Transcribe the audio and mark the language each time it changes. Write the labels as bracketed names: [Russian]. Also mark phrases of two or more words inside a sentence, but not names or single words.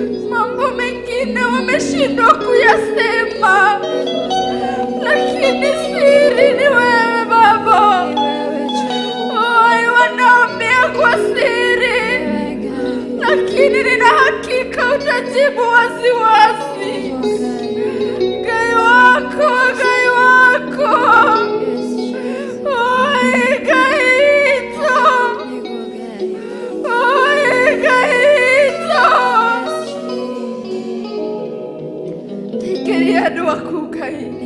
[Swahili] Mambo mengine wameshindwa kuyasema, lakini siri ni wewe, Baba. Oi, wanaongea kwa siri, lakini nina hakika utajibu waziwazi. [Kikuyu] Ngai wako, Ngai wako. Oi, Ngai witũ. Oi, Ngai witũ. Hingĩria andũ aku, Ngai.